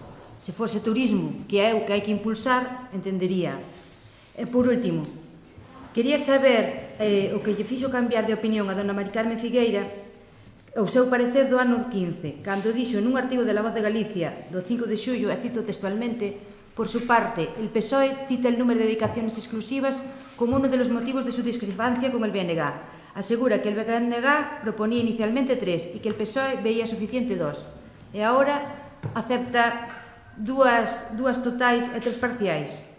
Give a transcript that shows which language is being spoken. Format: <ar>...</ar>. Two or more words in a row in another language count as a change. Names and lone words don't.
<gl>Se fose turismo, que é o que hai que impulsar, entendería. E por último, quería saber o que lle fixo cambiar de opinión a dona Mari Carmen Figueira, o seu parecer do ano 15, cando dixo nun artigo de La Voz de Galicia do 5 de xullo, e cito textualmente:</gl> <es>por su parte, el PSOE cita el número de dedicaciones exclusivas como uno de los motivos de su discrepancia con el BNG. Asegura que el BNG proponía inicialmente 3 y que el PSOE veía suficiente 2.</es> <gl>E ahora acepta dúas totais e 3 parciais.</gl>